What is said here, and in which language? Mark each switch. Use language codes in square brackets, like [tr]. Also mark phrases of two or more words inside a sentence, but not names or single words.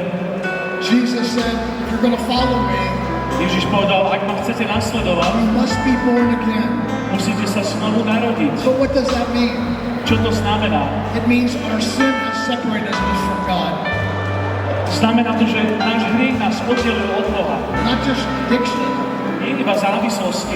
[en] Jesus said, if you're going to follow me, [sk] Ježiš povedal, ak ma chcete nasledovať, [en] you must be born again. [sk] musíte sa znovu narodiť. [en] So what does that mean? [sk] Čo to znamená? [en] It means our sin has separated us from God. [sk] Znamená to, že náš hriech nás oddelil od Boha. [en] Not just addiction, [sk] Nie iba závislosti,